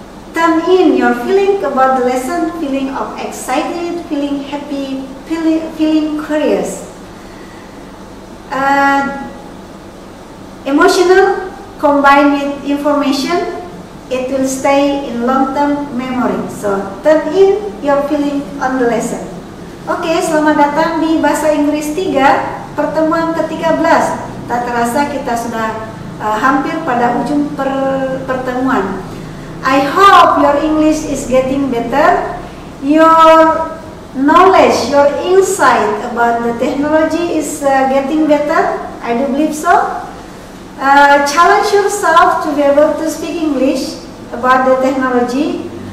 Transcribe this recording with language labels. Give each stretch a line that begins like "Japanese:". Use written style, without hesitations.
English: Turn in your feeling about the lesson, feeling of excited, feeling happy, feeling curious. Emotional combined with information, it will stay in long-term memory. So turn in your feeling on the lesson.
Indonesian: Oke, selamat datang di Bahasa Inggris 3, pertemuan ke-13. Tak terasa kita sudah hampir pada ujung pertemuan.
English: I hope your English is getting better. Your knowledge, your insight about the technology is getting better. I do believe so. Challenge yourself to be able to speak English about the technology.